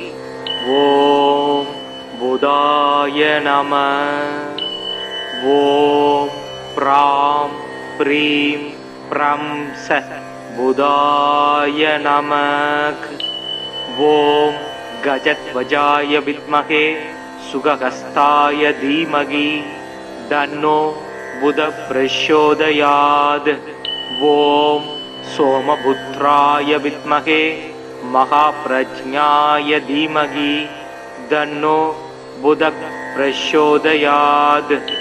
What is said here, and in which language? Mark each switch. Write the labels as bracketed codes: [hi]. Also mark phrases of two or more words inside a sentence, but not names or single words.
[sa] ॐ बुधाय नमः. ॐ ब्रां ब्रीं ब्रौं सः बुधाय नमः. ॐ गजध्वजाय विद्महे सुगहस्ताय धीमहि तन्नो बुधः प्रचोदयात्। ॐ सोमपुत्राय विद्महे महाप्रज्ञाय धीमहि तन्नो बुधः प्रचोदयात्।